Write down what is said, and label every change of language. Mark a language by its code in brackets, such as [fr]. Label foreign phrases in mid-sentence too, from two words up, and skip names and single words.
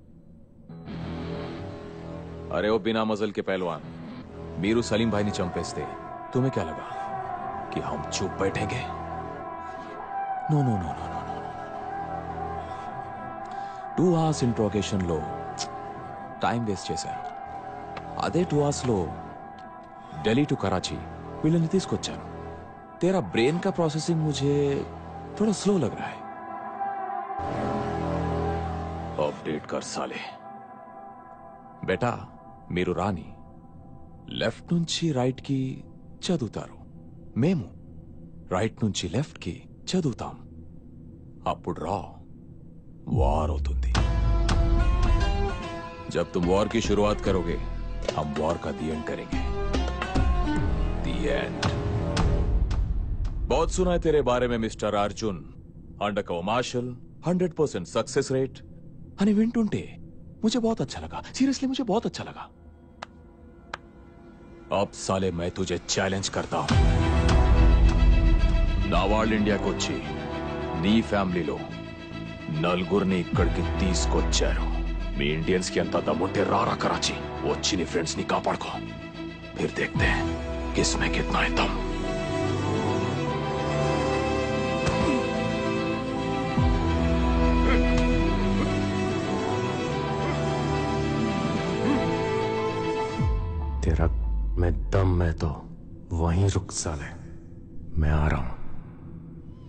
[hi] अरे ओ बिना मजल के पहलवान, [te] మీరు సలీం భాయ్ని చంపేస్తే [hi] तुम्हें क्या लगा कि हम चुप बैठेंगे? [en] no no no no no no 2 hours [te] ఇంట్రోగేషన్ లో [en] time waste [te] చేశారు. అదే 2 hours లో ఢిల్లీ టు कराची వీళ్ళని తీసుకొచ్చాను. [hi] तेरा ब्रेन का प्रोसेसिंग मुझे थोड़ा स्लो लग रहा है. अपडेट कर साले. [te] బేటా మీరు రాని లెఫ్ట్ నుంచి రైట్ కి చదువుతారు, మేము రైట్ నుంచి లెఫ్ట్ కి చదువుతాం. అప్పుడు రా వార్ అవుతుంది. [hi] जब तुम वॉर की शुरुआत करोगे हम वॉर का [en] the end [hi] करेंगे. [en] the end. [hi] बहुत सुना है तेरे बारे में मिस्टर अर्जुन. [en] under cover marshal, 100% success rate. [te] అని వింటుంటే [hi] मुझे बहुत अच्छा लगा. सीरियसली मुझे बहुत अच्छा लगा. अब साले मैं तुझे चैलेंज करता हूं. [te] నా వాళ్ళు ఇండియాకి వచ్చి నీ ఫ్యామిలీలో నలుగురిని ఇక్కడికి తీసుకొచ్చారు. మీ ఇండియన్స్ కి అంత దమ్ముంటే రారా कराची, వచ్చి నీ ఫ్రెండ్స్ ని కాపాడుకో. [hi] फिर देखते हैं किसमें कितना है दम. तेरा मैं दम मैं तो वहीं रुक साले, मैं आ रहा हूं.